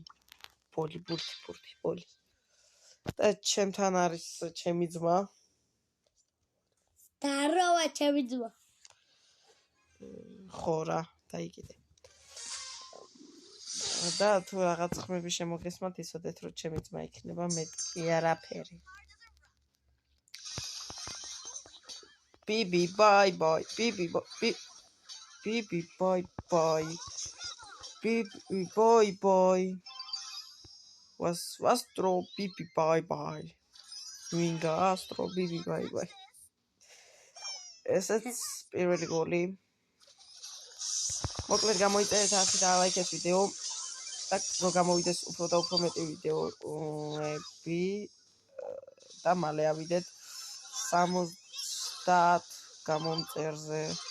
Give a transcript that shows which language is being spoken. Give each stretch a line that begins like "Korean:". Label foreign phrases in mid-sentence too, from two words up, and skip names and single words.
Georgian: ბურთი. და ჩემთან არის ჩემი ძმა. დაროვა ჩემი ძმა. ხო რა, დაიგიდე. და თუ რაღაც ხმები შემოგესმათ, ისოდეთ რომ ჩემი ძმა იქნება მეტი არაფერი. Bibi bye bye. Bibi bye bye. Bibi bye bye. Was tro Bibi bye bye. Winga astro Bibi bye bye. ესეც პირველი გოლი. მოკლედ გამოიწერეთ ახლა და ლაიქეთ ვიდეო. და რომ გამოვიდეს უფრო და უფრო მეტი ვიდეოები და მალე ავიდეთ 70 გამომწერზე.